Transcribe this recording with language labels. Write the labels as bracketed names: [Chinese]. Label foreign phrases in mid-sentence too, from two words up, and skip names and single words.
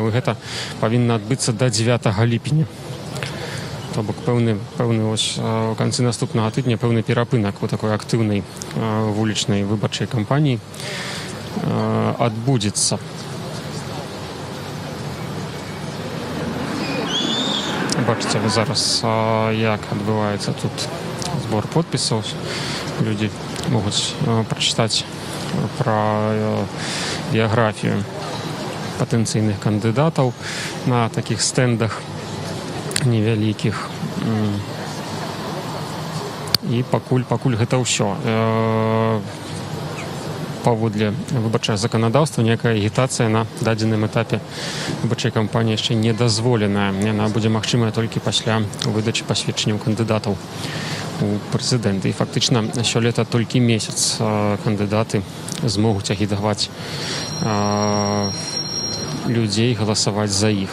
[Belarusian] І гэта павінна адбыцца да 9 ліпеня. То бок пэўны ось у канцы наступнага тыдня пэўны перапынак у такой актыўнай вулічнай выбарчай кампаніі адбудзецца. [Ukrainian] Бачите ви зараз, як відбувається тут збор підписів. Люди можуть прочитати про біографію потенційних кандидатів на таких стендах невеликих. [Belarusian] І пакуль гэта ўсё. Паводле выбарчага заканадаўства ніякая агітацыя на дадзеным этапе выбарчай кампаніі яшчэ не дазволеная. Яна будзе магчымая толькі пасля выдачы пасведчанняў кандыдатаў у прэзідэнты. І фактычна сёлета толькі месяц кандыдаты змогуць агітаваць людзей галасаваць за іх.